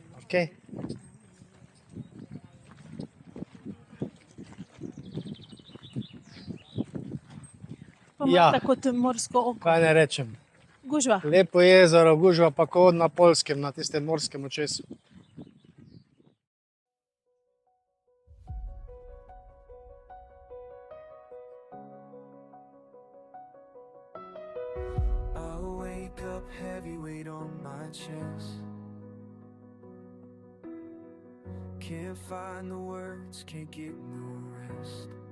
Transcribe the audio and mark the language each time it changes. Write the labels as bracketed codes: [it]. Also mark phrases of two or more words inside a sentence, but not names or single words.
[sl] Okay. Pa ima tako morsko oko. Kaj ne rečem. Gužva. Lepo jezero, gužva pa kot na Poljskem, na tistem morskem očesu. [en] I'll wake up heavy weight on my chest. Can't find the words, can't get no rest.